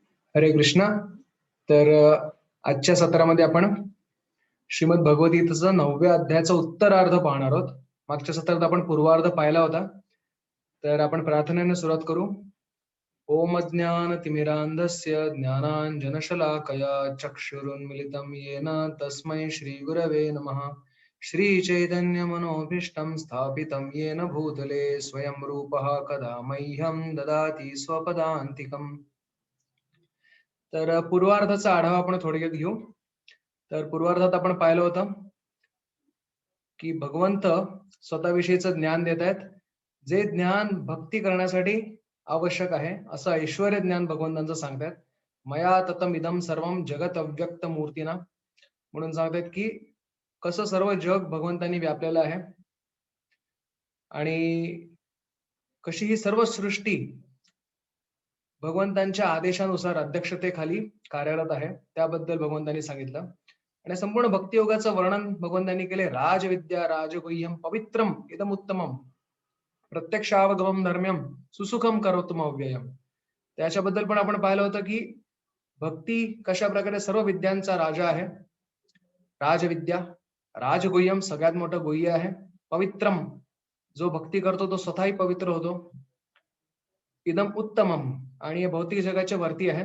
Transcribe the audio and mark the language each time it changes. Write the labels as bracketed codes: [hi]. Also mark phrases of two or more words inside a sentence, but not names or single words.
[mr] हरे कृष्णा. तर आजच्या सत्रामध्ये आपण श्रीमद भगवद्गीतेचा 9व्या अध्यायाचा उत्तरार्ध पाहणार आहोत. मागच्या सत्रात आपण पूर्वार्ध पाहिला होता. तर आपण प्रार्थनेने सुरुवात करू. [sa] ओम ज्ञानतिमिरान्धस्य ज्ञानाञ्जनशलाकया चक्षुरुन्मिलितं येन तस्मै श्रीगुरवे नमः. श्रीचैतन्यमनोभीष्टं स्थापितं येन भूतले स्वयं रूपः कदा मह्यं ददाति स्वपदान्तिकम्. [mr] तर पूर्वार्धाचा आढावा आपण थोडक्यात घेऊ. तर पूर्वार्धात आपण पाहिलं होतं की भगवंत स्वतःविषयीचं ज्ञान देत आहेत, जे ज्ञान भक्ती करण्यासाठी आवश्यक आहे, असं ऐश्वर्य ज्ञान भगवंतांचं सांगतायत. [sa] मया ततम इदम सर्वम जगत अव्यक्त मूर्तीना, [mr] म्हणून सांगतायत की कसं सर्व जग भगवंतांनी व्यापलेलं आहे आणि कशी ही सर्व सृष्टी भगवंतांच्या आदेशानुसार अध्यक्षतेखाली कार्यरत आहे, त्याबद्दल भगवंतांनी सांगितलं. आणि संपूर्ण भक्तियोगाचं वर्णन भगवंतांनी केले. [sa] राजविद्या राजगुह्यम पवित्रम इदम उत्तमम प्रत्यक्षावगमम धर्म्यम सुसुखम करोतुम अव्ययम. [mr] त्याच्याबद्दल पण आपण पाहिलं होतं की भक्ती कशा प्रकारे सर्व विद्यांचा राजा आहे. [sa] राजविद्या, राजगुह्यम [mr] सगळ्यात मोठं गुह्य आहे. पवित्रम, जो भक्ती करतो तो स्वतःही पवित्र होतो. [sa] इदम उत्तमम, [mr] आणि हे भौतिक जगाच्या वरती आहे.